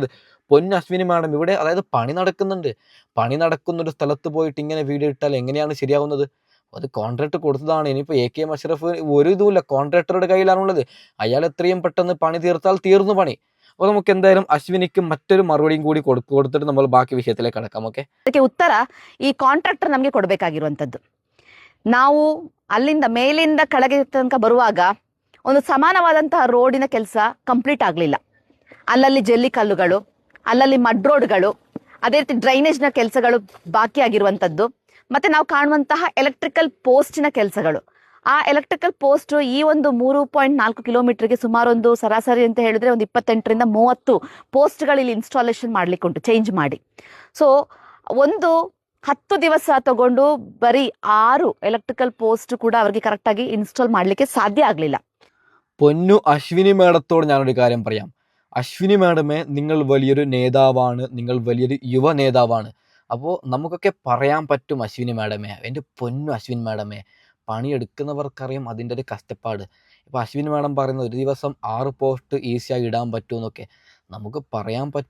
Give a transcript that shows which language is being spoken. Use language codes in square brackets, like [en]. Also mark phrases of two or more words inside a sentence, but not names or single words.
[ml] പൊന്നു അശ്വിനി മാഡം, ഇവിടെ അതായത് പണി നടക്കുന്ന ഒരു സ്ഥലത്ത് പോയിട്ട് ഇങ്ങനെ വീഡിയോ ഇട്ടാൽ എങ്ങനെയാണ് ശരിയാവുന്നത്? അത് കോൺട്രാക്ട് കൊടുത്തതാണ്. ഇനിയിപ്പോൾ AKM അഷ്റഫ് ഒരു ഇതുമില്ല, കോൺട്രാക്ടറുടെ കയ്യിലാണുള്ളത്. അയാൾ എത്രയും പെട്ടെന്ന് പണി തീർത്താൽ തീർന്നു പണി. അപ്പോൾ നമുക്ക് എന്തായാലും അശ്വിനിക്ക് മറ്റൊരു മറുപടിയും കൂടി കൊടുത്തിട്ട് നമ്മൾ ബാക്കി ವಿಷಯത്തിലേക്ക് കടക്കാം. [kn] ಓಕೆ, ಅದಕ್ಕೆ ಉತ್ತರ ಈ ಕಾಂಟ್ರಾಕ್ಟರ್ ನಮಗೆ ಕೊಡಬೇಕಾಗಿರುವಂಥದ್ದು. ನಾವು ಅಲ್ಲಿಂದ ಮೇಲಿಂದ ಕೆಳಗೆ ತನಕ ಬರುವಾಗ ಒಂದು ಸಮಾನವಾದಂತಹ ರೋಡಿನ ಕೆಲಸ ಕಂಪ್ಲೀಟ್ ಆಗಲಿಲ್ಲ. ಅಲ್ಲಲ್ಲಿ ಜಲ್ಲಿ ಕಲ್ಲುಗಳು, ಅಲ್ಲಲ್ಲಿ [en] mud roads, [kn] ಅದೇ ರೀತಿ ಡ್ರೈನೇಜ್ನ ಕೆಲಸಗಳು ಬಾಕಿ ಆಗಿರುವಂಥದ್ದು. ಮತ್ತೆ ನಾವು ಕಾಣುವಂತಹ [en] electrical post [kn] ಕೆಲಸಗಳು. ಆ [en] electrical post [kn] ಈ ಒಂದು 3.4 ಕಿಲೋಮೀಟರ್ಗೆ ಸುಮಾರು ಒಂದು ಸರಾಸರಿ ಅಂತ ಹೇಳಿದ್ರೆ ಒಂದು 28ರಿಂದ 30 ಪೋಸ್ಟ್ಗಳು ಇಲ್ಲಿ ಇನ್ಸ್ಟಾಲೇಷನ್ ಮಾಡ್ಲಿಕ್ಕೆ ಉಂಟು, ಚೇಂಜ್ ಮಾಡಿ. ಸೊ ಒಂದು 10 ದಿವಸ ತಗೊಂಡು ಬರೀ 6 [en] electrical post [kn] ಕೂಡ ಅವರಿಗೆ ಕರೆಕ್ಟ್ ಆಗಿ ಇನ್ಸ್ಟಾಲ್ ಮಾಡ್ಲಿಕ್ಕೆ ಸಾಧ್ಯ ಆಗಲಿಲ್ಲ. [ml] പൊന്നു അശ്വിനി മേഡത്തോട് ഞാനൊരു കാര്യം പറയാം. അശ്വിനി മേഡമേ, നിങ്ങൾ വലിയൊരു നേതാവാണ്, നിങ്ങൾ വലിയൊരു യുവ നേതാവാണ്. അപ്പോൾ നമുക്കൊക്കെ പറയാൻ പറ്റും അശ്വിനി മേഡമേ, എൻ്റെ പൊന്നു അശ്വിനി മേഡമേ, പണിയെടുക്കുന്നവർക്കറിയാം അതിൻ്റെ ഒരു കഷ്ടപ്പാട്. ഇപ്പോൾ അശ്വിനി മേഡം പറയുന്നത് ഒരു ദിവസം 6 പോസ്റ്റ് ഈസിയായി ഇടാൻ പറ്റുമെന്നൊക്കെ നമുക്ക് പറയാൻ പറ്റും.